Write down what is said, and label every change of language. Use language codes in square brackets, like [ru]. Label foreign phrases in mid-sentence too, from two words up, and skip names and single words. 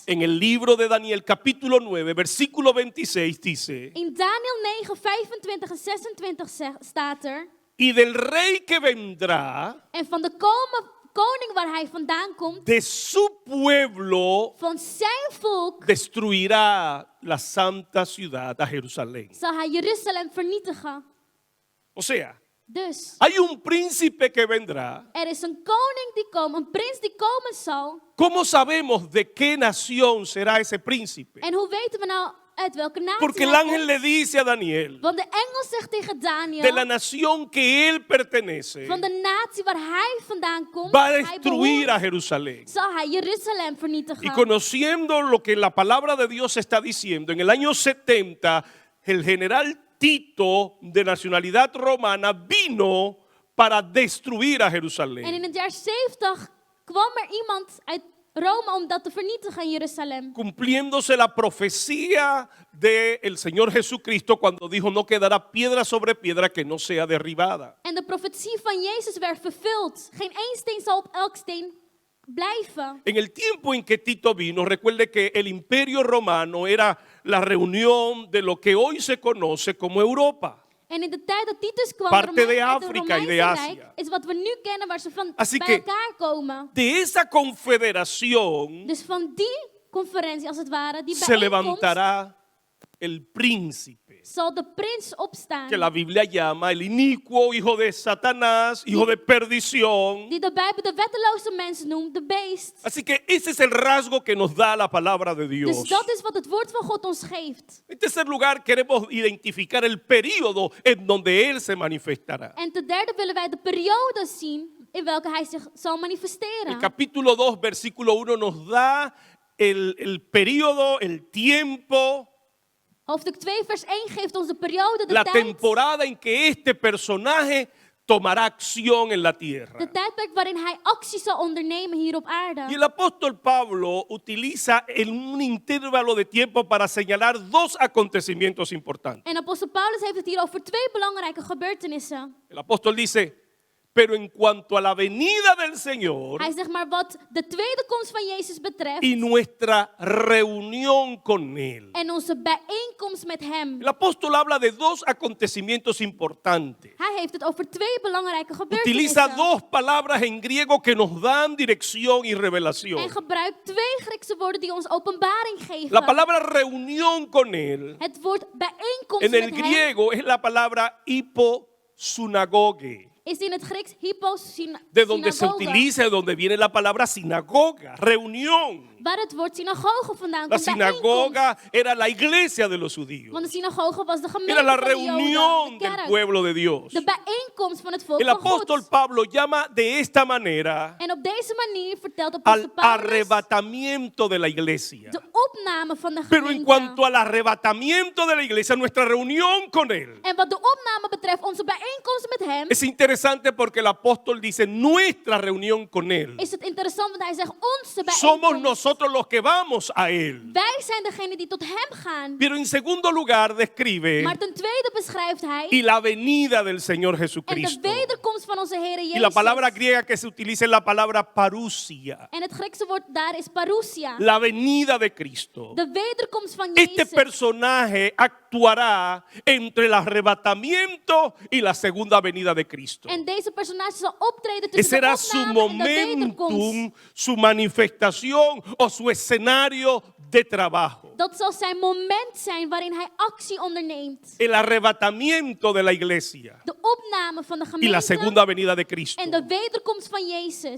[es] En el libro de Daniel capítulo 9, versículo 26 dice: [nl] In Daniel 9, 25 en 26 staat er. [es] y del rey que vendrá [nl] En van de koning waar hij vandaan komt, [es] de su pueblo [nl] van zijn volk, [es] destruirá la santa ciudad, a Jerusalén. [nl] zal hij Jeruzalem vernietigen. [es] O sea, [nl] Dus, [es] hay un príncipe que vendrá. [nl] er is een koning die komt, een prins die komen zal. [es] ¿Cómo sabemos de qué nación será ese príncipe? [nl] En hoe weten we nou uit welke natie [es] Porque el [nl] hij [es] ángel [nl] komt? [es] le dice a Daniel, [nl] Want de engel zegt tegen [es] de la [nl] Daniel, [es] nación que él pertenece, [nl] van de natie waar hij vandaan komt, [es] va a [nl] hij [es] destruir a [nl] behoort, [es] Jerusalén. [nl] zal hij Jeruzalem [es] Y [nl] vernietigen. [es] conociendo lo que la palabra de Dios está diciendo, en el año 70, el general Tito, de nacionalidad romana, vino para destruir a [nl] En [es] Jerusalén. [nl] in het jaar 70 kwam er iemand uit Rome om dat te vernietigen in Jeruzalem. [es] Cumpliéndose la profecía del Señor Jesucristo cuando dijo: no quedará piedra sobre piedra que no sea derribada. [nl] En de profetie van Jezus werd vervuld. Geen één steen zal op elk steen blijven. [es] En el tiempo en que Tito vino, recuerde que el imperio romano era la reunión de lo que hoy se conoce como Europa. [nl] En in de tijd dat Titus kwam, [es] Parte [nl] Romein- [es] de [nl] uit het [es] Afrika y de [nl] Romeinse [es] Asia. [nl] Rijk, is wat we nu kennen waar ze van [es] Así [nl] bij [es] que- [nl] elkaar komen. [es] De esa confederación [nl] Dus van die conferentie als het ware, die [es] se [nl] bijeenkomst, [es] levantará el príncipe, [nl] zal de prins opstaan. [es] que la Biblia llama el inicuo, hijo de Satanás, hijo de perdición. [nl] Die de Bijbel de wetteloze mens noemt, de beest. [es] Así que ese es el rasgo que nos da la palabra de Dios. [nl] Dus dat is wat het woord van God ons geeft. [es] En tercer lugar, queremos identificar el periodo en donde Él se manifestará. [nl] En ten derde willen wij de periode zien in welke hij zich zal [es] El [nl] manifesteren. [es] capítulo 2, versículo 1 nos da el periodo, el tiempo, [nl] Hoofdstuk 2 vers 1 geeft ons de periode, de [es] la [nl] tijd. [es] temporada en que este personaje tomará acción en la tierra. [nl] De tijdperk waarin hij actie zal ondernemen hier op [es] Y [nl] aarde. [es] el apóstol Pablo utiliza en un intervalo de tiempo para señalar dos acontecimientos importantes. [nl] En apostel Paulus heeft het hier over twee belangrijke gebeurtenissen. [es] El apóstol dice: pero en cuanto a la venida del Señor [nl] Hij zegt maar wat de tweede komst van Jezus betreft [es] y nuestra reunión con Él. [nl] en onze bijeenkomst met hem. [es] El apóstol habla de dos acontecimientos importantes. [nl] Hij heeft het over twee belangrijke [es] Utiliza [nl] gebeurtenissen. [es] dos palabras en griego que nos dan dirección y [nl] En [es] revelación. [nl] gebruikt twee Griekse woorden die ons openbaring geven. [es] La palabra reunión con Él [nl] Het woord bijeenkomst [es] en [nl] met [es] el [nl] hem [es] griego es la palabra hiposunagoge, [nl] is in het Grieks [es] de donde se [nl] synagoge. [es] utiliza, de donde viene la palabra sinagoga, reunión. [nl] Waar het woord synagoge vandaan [es] La [nl] komt, bijeenkomst. [es] sinagoga era la iglesia de los judíos. [nl] Want de synagoge was de gemeente [es] Era la [nl] van de [es] reunión [nl] Joden, de [es] del [nl] kerk. [es] pueblo de Dios. [nl] De bijeenkomst van het volk [es] El [nl] van [es] apóstol [nl] God. [es] Pablo llama de esta manera [nl] En op deze manier vertelt [es] al [nl] apostel Paulus [es] arrebatamiento de la iglesia. [nl] de opname van de [es] Pero en [nl] gemeente. [es] cuanto al arrebatamiento de la iglesia, nuestra reunión con Él, [nl] En wat de opname betreft, onze bijeenkomst met hem, [es] es interesante porque el apóstol dice nuestra reunión con Él. [nl] is het interessant, want hij zegt onze [es] Somos [nl] bijeenkomst. [es] nosotros los que vamos a Él. [nl] Wij zijn degene die tot hem gaan. [es] Pero en segundo lugar describe [nl] Maar ten tweede beschrijft hij [es] y la venida del Señor [nl] en de [es] Jesucristo. [nl] wederkomst van onze Heer [es] Y la palabra [nl] Jezus. [es] griega que se utiliza es la palabra parousia, [nl] En het Griekse woord daar is parousia. [es] la venida de Cristo. [nl] De wederkomst van [es] Este [nl] Jezus. [es] personaje actuará entre el arrebatamiento y la segunda venida de Cristo. [nl] En deze personage zal optreden [es] Ese [nl] tussen de [es] será su [nl] opname en de wederkomst. [es] momentum, su manifestación o su escenario de trabajo. [nl] Dat zal zijn moment zijn waarin hij actie onderneemt. [es] El arrebatamiento de la iglesia [nl] De opname van de [es] y la [nl] gemeente [es] segunda venida de Cristo. [nl] en de wederkomst van Jezus.